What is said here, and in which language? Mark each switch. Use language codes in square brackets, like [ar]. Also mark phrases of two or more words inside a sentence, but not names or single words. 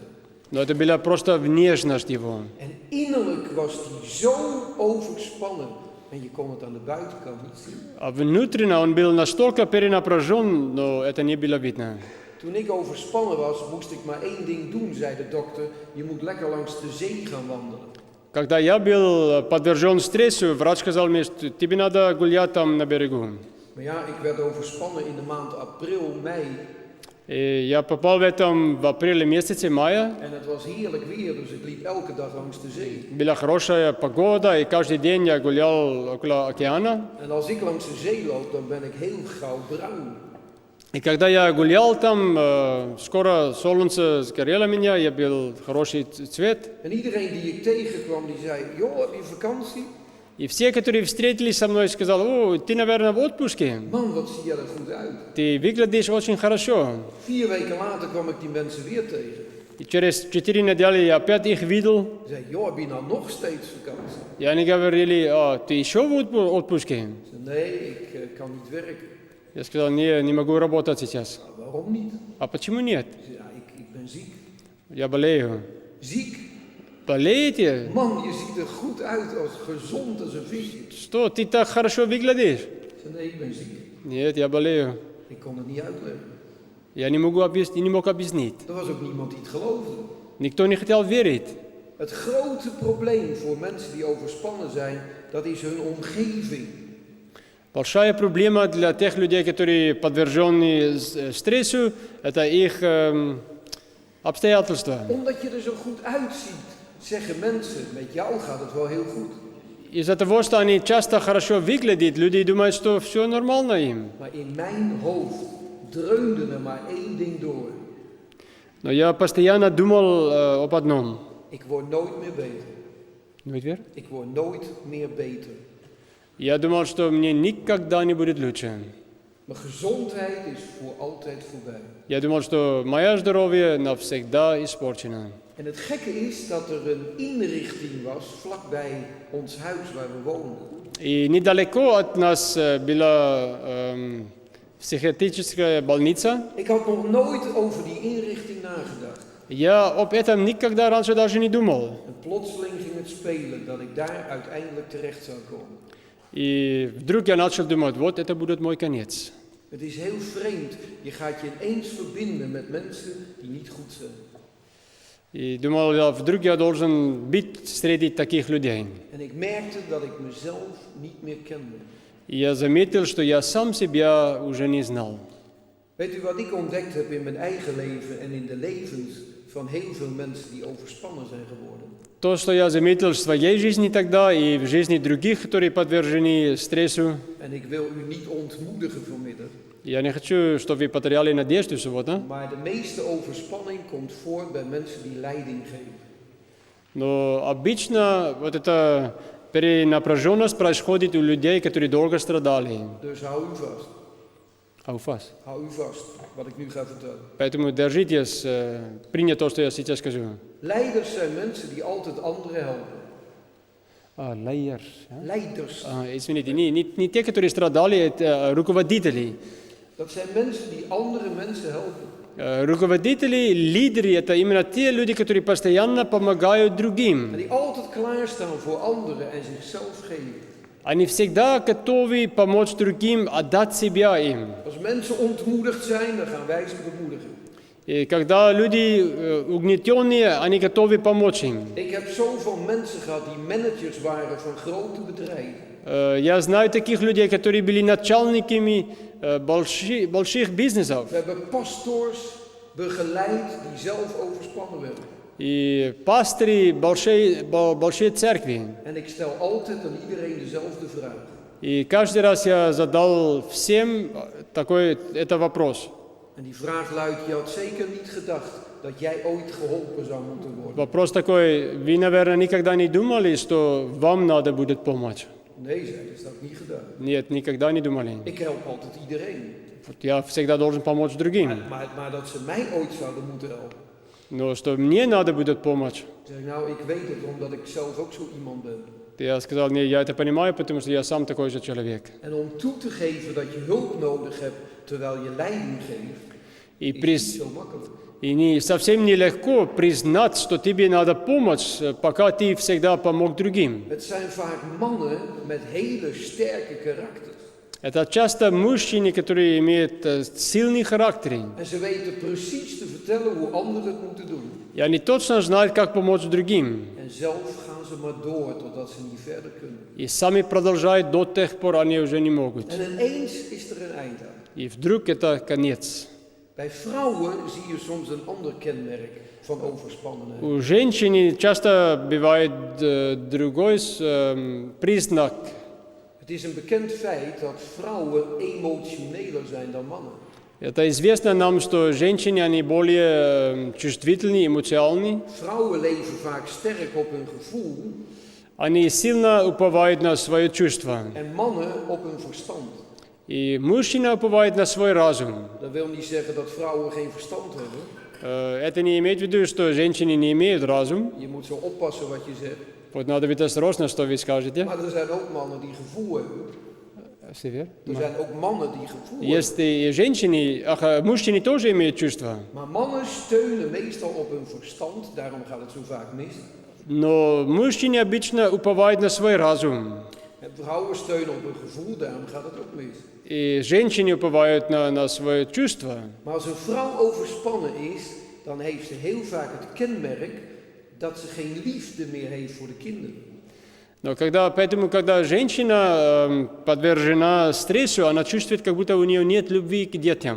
[ru] Но это была просто внешность его. [nl] En innerlijk was hij zo overspannen. En je kon het aan de buitenkant niet zien. [ru] А внутренно он был настолько перенапряжен, но это не было видно. [nl] Toen ik overspannen was, moest ik maar één ding doen, zei de dokter. Je moet lekker langs de zee gaan wandelen. [ru] Когда я был подвержен стрессу, врач сказал мне, что тебе надо гулять там на берегу. [nl] Maar ja, ik werd overspannen in de maand april, mei. [ru] И я попал в этом в апреле месяце, мая. [nl] En het was heerlijk weer, dus ik liep elke dag langs de zee. [ru] Была хорошая погода, и каждый день я гулял около океана. [nl] En als ik langs de zee loop, dan ben ik heel gauw bruin. [ru] И когда я гулял там, скоро солнце сгорело меня, я был хороший цвет. [nl] En iedereen die ik tegenkwam, die zei, joh, heb je vakantie? [ru] И все, которые встретились со мной, сказали: «О, ты, наверное, в отпуске. [nl] Man, wat zie je er goed uit. [ru] Ты выглядишь очень хорошо». [nl] 4 weken later kwam ik die mensen weer tegen. [ru] И через 4 недели я опять их видел. [nl] Ik zei, joh, heb je nou nog steeds vakantie? [ru] И они говорили: ты еще в отпуске? [nl] Ik zei, nee, ik kan niet werken. [ru] Я сказал: не могу работать сейчас. [nl] Waarom niet? [ru] А почему нет? [nl] Ik zei, ja, ik ben ziek. [ru] Я болею. [nl] Ziek? [ru] Болеете? [nl] Man, je ziet er goed uit, als gezond als een visje. [ru] Что, ты так хорошо выглядишь? [nl] Ik zei, nee, ik ben ziek. [ru] Нет, я болею. [nl] Ik kon het niet uitleggen. [ru] Я не мог объяснить. [nl] Er was ook niemand die het geloofde. [ru] Никто не хотел верить. [nl] Het grote probleem voor mensen die overspannen zijn, dat is hun omgeving. [ru] Большая проблема для тех людей, которые подвержены стрессу, это их обстоятельства. [nl] Omdat je er zo goed uitziet, zeggen mensen, met jou gaat het wel heel goed. [ru] Из-за того, что они часто хорошо выглядят, люди думают, что все нормально им. [nl] Maar in mijn hoofd dreunde er maar één ding door. [ru] Но я постоянно думал об одном. [nl] Ik word nooit meer beter. Nooit weer? Ik word nooit meer beter. [ru] Я думал, что мне никогда не будет лучше. [nl] Mijn gezondheid is voor altijd voorbij. [ru] Я думал, что мое здоровье навсегда испорчено. [nl] En het gekke is dat er een inrichting was vlakbij ons huis waar we woonden. [ru] И недалеко от нас была психиатрическая больница. [nl] Ik had nog nooit over die inrichting nagedacht. [ru] Я об этом никогда раньше даже не думал. [nl] En plotseling ging het spelen dat ik daar uiteindelijk terecht zou komen. [ru] И вдруг я начал думать: вот это будет мой конец. [nl] Het is heel vreemd. Je gaat je ineens verbinden met mensen die niet goed zijn. [ru] И думал, вдруг я должен быть среди таких людей. [nl] En ik merkte dat ik mezelf niet meer kende. [ru] И я заметил, что я сам себя уже не знал. [nl] Weet u wat ik ontdekt heb in mijn eigen leven en in de levens van heel veel mensen die overspannen zijn geworden? [ru] То, что я заметил в своей жизни тогда и в жизни других, которые подвержены стрессу. [nl] En ik wil u niet ontmoedigen vanmiddag. [ru] Я не хочу, чтобы вы потеряли надежду сегодня. [nl] Maar de meeste overspanning komt voor bij mensen die leiding geven. [ru] Но обычно вот эта перенапряженность происходит у людей, которые долго страдали. [nl] Dus hou u vast. Hou vast. Hou u vast wat ik nu ga vertellen. [ru] Поэтому держитесь, принять то, что я сейчас скажу. [nl] Leiders zijn mensen die altijd anderen helpen. Leiders. Leiders. [ru] Извините, не те, которые страдали, это руководители. [nl] Dat zijn mensen die andere mensen helpen. [ru] Руководители, лидеры, это именно те люди, которые постоянно помогают [nl] En [ru] другим. [nl] die altijd klaarstaan voor anderen en zichzelf geven. [ru] Они всегда готовы помочь другим, отдать себя им. [nl] Als mensen ontmoedigd zijn, dan gaan wij ze bemoedigen. [ru] И когда люди угнетенные, они готовы помочь им. [nl] Ik heb zoveel mensen gehad die managers waren van grote bedrijven. [ru] Я знаю таких людей, которые были начальниками больших бизнесов. [nl] We hebben pastors begeleid die zelf overspannen werden. [ru] И пастыри большой церкви. [nl] En ik stel altijd aan iedereen dezelfde vraag. [ru] И каждый раз я задал всем это вопрос. [nl] En die vraag luidt, je had zeker niet gedacht dat jij ooit geholpen zou moeten worden. [ru] Вопрос такой: вы, наверное, никогда не думали, что вам надо будет помочь? [nl] Nee, zei hij, dat had ik niet gedaan. [ru] Нет, никогда не думали. [nl] Ik help altijd iedereen. [ru] Я всегда должен помочь другим. [nl] Maar dat ze mij ooit zouden moeten helpen. [ru] Но что мне надо будет помочь? [nl] Ik zeg, nou, ik weet het omdat ik zelf ook zo iemand ben. [ru] Я сказал: не, я это понимаю, потому что я сам такой же человек. [nl] En om toe te geven dat je hulp nodig hebt terwijl je leiding geeft, [ru] И, [nl] is niet zo makkelijk. [ru] и не, совсем нелегко признать, что тебе надо помочь, пока ты всегда помог другим. [nl] Het zijn vaak mannen met hele sterke karakters. [ru] Это часто мужчины, которые имеют сильный характер. [nl] En ze weten precies te vertellen hoe anderen het moeten doen. [ru] И они точно знают, как помочь другим. [nl] En zelf gaan ze maar door totdat ze niet verder kunnen. [ru] И сами продолжают до тех пор, они уже не могут. [nl] En ineens is er een eind aan. [ru] И вдруг это конец. [nl] Bij vrouwen zie je soms een ander kenmerk van overspannenheid. [ru] У женщин часто бывает другой признак. [nl] Het is een bekend feit dat vrouwen emotioneler zijn dan mannen. [ru] Это известно нам, что женщины, они более чувствительны, эмоциональны. [nl] Vrouwen leven vaak sterk op hun gevoel [ru] Они сильно уповают на свои чувства. [nl] en mannen op hun verstand. [ru] И мужчина уповает на свой разум. [nl] Dat wil niet zeggen dat vrouwen geen verstand hebben. [ru] Это не имеет в виду, что женщины не имеют разум. [nl] Je moet zo oppassen wat je zegt. [ru] Вот надо быть осторожно, что вы скажете. [nl] Maar er zijn ook mannen die gevoel hebben. Er zijn ook mannen die gevoel hebben. [ru] Есть и женщины, мужчины тоже имеют чувства. [nl] Maar mannen steunen meestal op hun verstand, daarom gaat het zo vaak mis. [ru] Но мужчины обычно уповают на свой разум. [nl] En vrouwen steunen op hun gevoel, daarom gaat het ook mis. [ru] И женщины уповают на свои чувства. [nl] Maar als een vrouw overspannen is, dan heeft ze heel vaak het kenmerk dat ze geen liefde meer heeft voor de kinderen. [ru] Но когда женщина подвержена стрессу, она чувствует, как будто у нее нет любви к детям.